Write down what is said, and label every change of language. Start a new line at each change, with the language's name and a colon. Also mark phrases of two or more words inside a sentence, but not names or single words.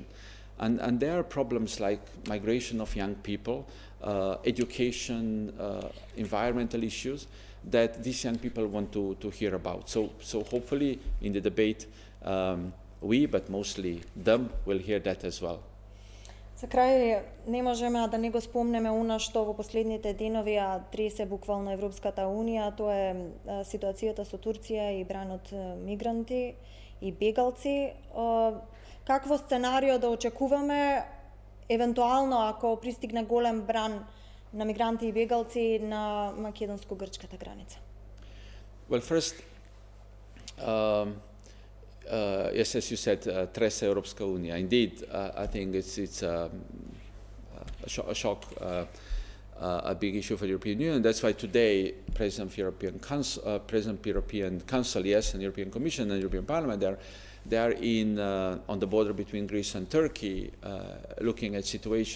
English: And there are problems like migration of young people, education, environmental issues that these young people want to hear about. So hopefully in the debate, we, but mostly them, will hear that as well.
Macedonian: За крај, не можеме да не го спомнеме она што во последните денови тресе буквално Европската Унија, тоа е ситуацијата со Турција и бранот мигранти и бегалци. Какво сценарио да очекуваме, евентуално ако пристигне голем бран на мигранти и бегалци на македонско-грчката граница?
English: Well, first, yes, as you said,
Macedonian: Треса Европска Унија.
English: Indeed, I think it's a shock, a big issue for the European Union. That's why today, President of European Council, yes, and European Commission and European Parliament, they are on the border between Greece and Turkey, looking at situation.